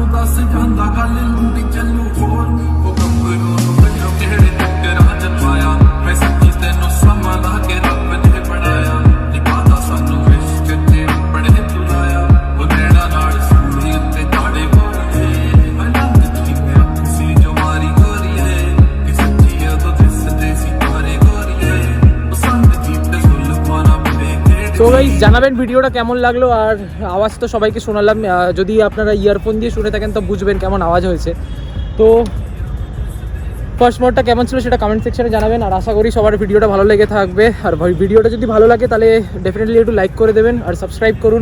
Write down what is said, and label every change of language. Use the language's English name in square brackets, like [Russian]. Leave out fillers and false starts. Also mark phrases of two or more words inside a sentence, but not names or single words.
[Punjabi] ਦੱਸ ਜਾਂਦਾ ਗੱਲ ਲੁੰਡੀ ਚੱਲੂ ਹੋਰ ਉਹ ਗੱਭਰੂ ਨੂੰ ਬਿੱਲੋ ਕਿਹੜੇ ਚੱਕਰਾਂ 'ਚ ਪਾਇਆ ਮੈਂ ਸੱਚੀ ਤੈਨੂੰ ਸਮਾਂ ਲਾ ਕੇ ਰੱਬ ਨੇ ਬਣਾਇਆ ਨਿਕਾਹਦਾ ਸਾਨੂੰ ਇਸ਼ਕ 'ਚ ਆਪਣੇ ਤੂੰ ਲਾਇਆ ਉਹ ਨੈਣਾ ਨਾਲ ਸੂਲੀ ਉੱਤੇ ਝਾੜੇ ਗੋਰੀਏ ਮੈਂ ਲੰਘਦੀ ਨੇ ਅੱਖ ਸੀ ਜੋ ਮਾਰੀ ਗੋਰੀਏ ਇਹ ਸੱਚੀ ਉਦੋਂ ਦਿਸਦੇ ਸੀ ਤਾਰੇ ਗੋਰੀਏ ਉਹ ਸੰਗ ਜੀਤੇ ਸੁਲਫਾਨਾ ਬੜੇ [Bangla] তো গাইস জানাবেন ভিডিওটা কেমন লাগলো, আর আওয়াজ তো সবাইকে শোনালাম। যদি আপনারা ইয়ারফোন দিয়ে শুনে থাকেন তো বুঝবেন কেমন আওয়াজ হয়েছে। তো [English] first mod-ta [Bangla] কেমন ছিল সেটা [English] comment section-e [Bangla] জানাবেন, আর আশা করি সবার ভিডিওটা ভালো লেগে থাকবে। আর ভিডিওটা যদি ভালো লাগে তাহলে ডেফিনেটলি একটু লাইক করে দেবেন, আর সাবস্ক্রাইব করুন।